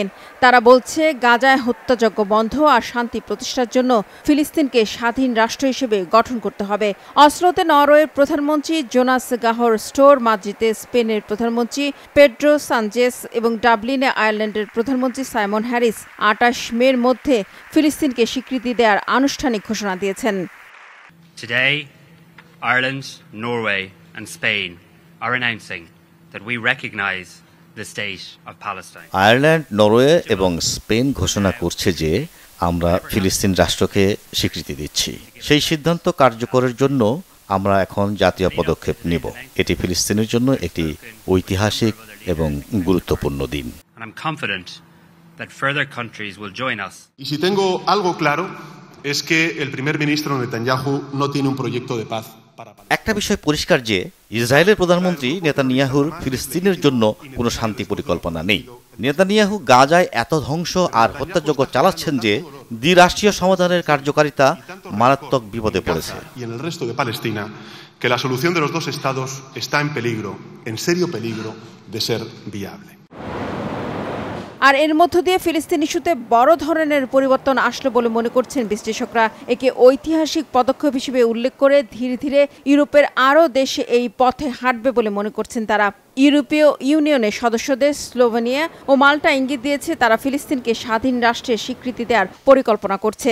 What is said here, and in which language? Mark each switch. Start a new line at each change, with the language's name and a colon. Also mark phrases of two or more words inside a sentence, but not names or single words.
Bangla: তারা বলছে, গাজায় হত্যাযজ্ঞ বন্ধ আর শান্তি প্রতিষ্ঠার জন্য ফিলিস্তিনকে স্বাধীন রাষ্ট্র হিসেবে গঠন করতে হবে। অসলোতে নরওয়ের প্রধানমন্ত্রী জোনাস গাহর স্টোর, মাদ্রিদে স্পেনের প্রধানমন্ত্রী পেড্রো সানচেস এবং ডাবলিনে আয়ারল্যান্ডের প্রধানমন্ত্রী সাইমন হ্যারিস ২৮ মের মধ্যে ফিলিস্তিনকে স্বীকৃতি দেওয়ার আনুষ্ঠানিক ঘোষণা দিয়েছেন।
English: Ireland, Norway and Spain are announcing that we recognize the state of Palestine.
Bangla: আয়ারল্যান্ড, নরওয়ে এবং স্পেন ঘোষণা করছে যে আমরা ফিলিস্তিন রাষ্ট্রকে স্বীকৃতি দিচ্ছি। সেই সিদ্ধান্ত কার্যকরের জন্য আমরা এখন জাতীয় পদক্ষেপ নেব। এটি ফিলিস্তিনের জন্য একটি ঐতিহাসিক এবং গুরুত্বপূর্ণ দিন।
English: And I'm confident that further countries will join us.
Spanish: Y si tengo algo claro es que el primer ministro Netanyahu no tiene un proyecto de paz.
Bangla: একটা বিষয় পরিষ্কার যে ইসরায়েলের প্রধানমন্ত্রী নেতানিয়াহুর ফিলিস্তিনের জন্য কোনো শান্তি পরিকল্পনা নেই। নেতানিয়াহু গাজায় এত ধ্বংস আর হত্যাযজ্ঞ চালাচ্ছেন যে দ্বিরাষ্ট্রীয় সমাধানের কার্যকারিতা মারাত্মক বিপদে পড়েছে।
Spanish: que la solución de los dos estados está en peligro, en serio peligro de ser viable.
Bangla: আর এর মধ্য দিয়ে ফিলিস্তিন ইস্যুতে বড় ধরনের পরিবর্তন আসলো বলে মনে করছেন বিশ্লেষকরা। একে ঐতিহাসিক পদক্ষেপ হিসেবে উল্লেখ করে ধীরে ধীরে ইউরোপের আরও দেশে এই পথে হাঁটবে বলে মনে করছেন তারা। ইউরোপীয় ইউনিয়নের সদস্য দেশ স্লোভেনিয়া ও মাল্টা ইঙ্গিত দিয়েছে তারা ফিলিস্তিনকে স্বাধীন রাষ্ট্রের স্বীকৃতি দেওয়ার পরিকল্পনা করছে।